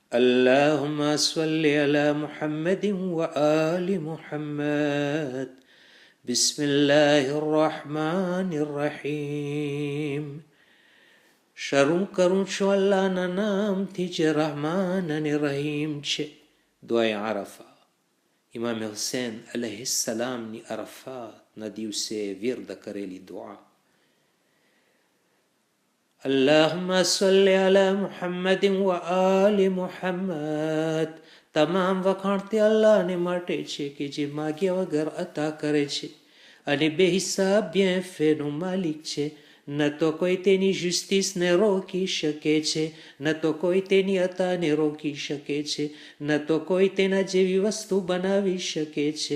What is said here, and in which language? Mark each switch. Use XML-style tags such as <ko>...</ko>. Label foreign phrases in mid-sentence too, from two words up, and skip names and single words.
<ar>اللهم صل على محمد وآل محمد. بسم الله الرحمن الرحيم.</ar> <gu>શરૂ કરું છું અલ્લાહના નામથી જે રહમાન અને રહીમ છે. દુઆએ આરફા. ઇમામ હુસૈન અલૈહિસ્સલામની અરફાતના દિવસે વિર્દ કરેલી દુઆ.</gu> <ar>اللهم صل على محمد وآل محمد.</ar> <gu>તમામ વખાણ તે અલ્લાહને માટે છે કે જે માગ્યા વગર અતા કરે છે અને બેહિસાબ બિએફેનો માલિક છે. ન તો કોઈ તેની જસ્ટિસને રોકી શકે છે, ન તો કોઈ તેની અતાને રોકી શકે છે, ન તો કોઈ તેના જેવી વસ્તુ બનાવી શકે છે.</gu>